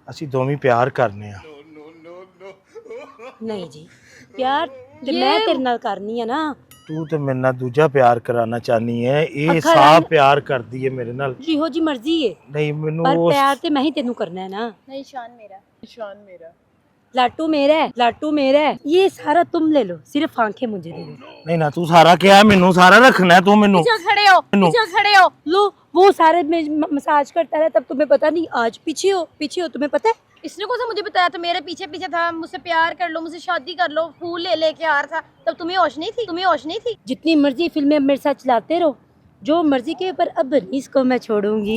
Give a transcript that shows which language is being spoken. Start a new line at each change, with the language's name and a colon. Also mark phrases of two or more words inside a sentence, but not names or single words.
Punjabi: ਅਸੀਂ ਦੋਵੇਂ ਪਿਆਰ ਕਰਨੇ ਆ। ਨਹੀਂ ਜੀ, ਪਿਆਰ ਤੇ ਮੈਂ ਤੇਰੇ ਨਾਲ ਕਰਨੀ ਹੈ ਨਾ। ਤੂੰ ਤੇ ਮੇਰੇ ਨਾਲ ਦੂਜਾ ਪਿਆਰ ਕਰਾਉਣਾ ਚਾਹਨੀ ਹੈ, ਇਹ ਅੱਖਾਂ ਸਾਫ ਰੰਗ- ਪਿਆਰ ਕਰਦੀ ਹੈ ਮੇਰੇ ਨਾਲ। ਜਿਹੋ ਜੀ ਮਰਜ਼ੀ ਹੈ, ਨਹੀਂ ਮੈਨੂੰ पर ਉਸ ਪਿਆਰ ਤੇ ਮੈਂ ਹੀ ਤੈਨੂੰ ਕਰਨਾ ਹੈ ਨਾ।
Hindi: नहीं शान मेरा, शान मेरा। लाटू मेरा है, लाटू मेरा है, ये सारा तुम ले लो, सिर्फ आंखें मुझे दे दो।
Punjabi: ਨਹੀਂ ਨਾ ਤੂੰ ਸਾਰਾ ਕਿਹਾ, ਮੈਨੂੰ ਸਾਰਾ ਰੱਖਣਾ ਹੈ ਤੂੰ ਮੈਨੂੰ।
Hindi: पीछे खड़े हो, पीछे खड़े हो। लो वो सारे में मसाज करता रहा, तब तुम्हें पता नहीं, आज पीछे हो तुम्हें पता है। इसने कौन सा मुझे बताया था? मेरे पीछे पीछे था, मुझसे प्यार कर लो, मुझसे शादी कर लो, फूल ले लेके आ रहा था। तब तुम्हें होश नहीं थी, तुम्हें होश नहीं थी। जितनी मर्जी फिल्में मेरे साथ चलाते रहो, जो मर्जी के, पर अब नहीं इसको मैं छोड़ूंगी।